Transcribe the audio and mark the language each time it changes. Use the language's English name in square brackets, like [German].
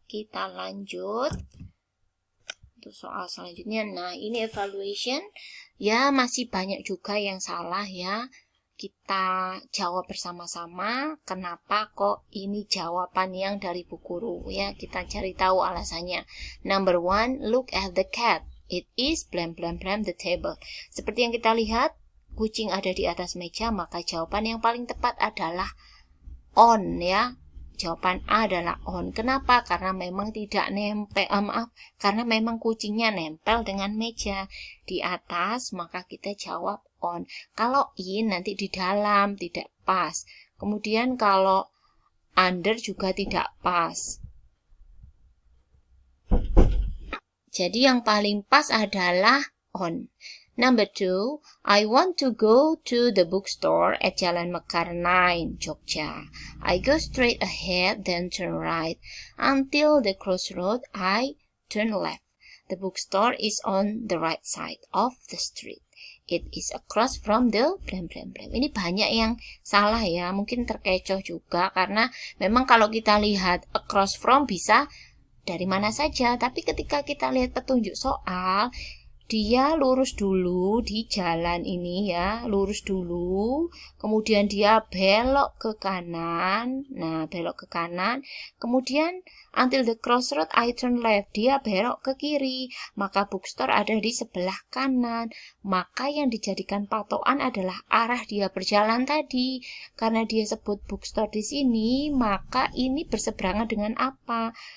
[Indonesian] Kita lanjut untuk soal selanjutnya. Nah, ini evaluation, ya, masih banyak juga yang salah, ya. Kita jawab bersama-sama. Kenapa kok ini jawaban yang dari Bu Guru, ya. Kita cari tahu alasannya. [English] Number 1, look at the cat. It is blam blam blam the table. [Indonesian] Seperti yang kita lihat, kucing ada di atas meja, maka jawaban yang paling tepat adalah on, ya. Jawaban A adalah on. Kenapa? Karena memang tidak nempel, karena memang kucingnya nempel dengan meja di atas, maka kita jawab on. Kalau in nanti di dalam, tidak pas. Kemudian kalau under juga tidak pas. Jadi yang paling pas adalah on. [English] Number 2, I want to go to the bookstore at Jalan Mekar 9, Jogja. I go straight ahead, then turn right. Until the crossroad, I turn left. The bookstore is on the right side of the street. It is across from the blam blam blam. [Indonesian] Ini banyak yang salah, ya. Mungkin terkecoh juga karena memang kalau kita lihat across from bisa dari mana saja. Tapi ketika kita lihat petunjuk soal, dia lurus dulu di jalan ini, ya, lurus dulu, kemudian dia belok ke kanan, nah belok ke kanan, kemudian until the crossroad I turn left, dia belok ke kiri, maka bookstore ada di sebelah kanan, maka yang dijadikan patokan adalah arah dia berjalan tadi, karena dia sebut bookstore di sini, maka ini berseberangan dengan apa?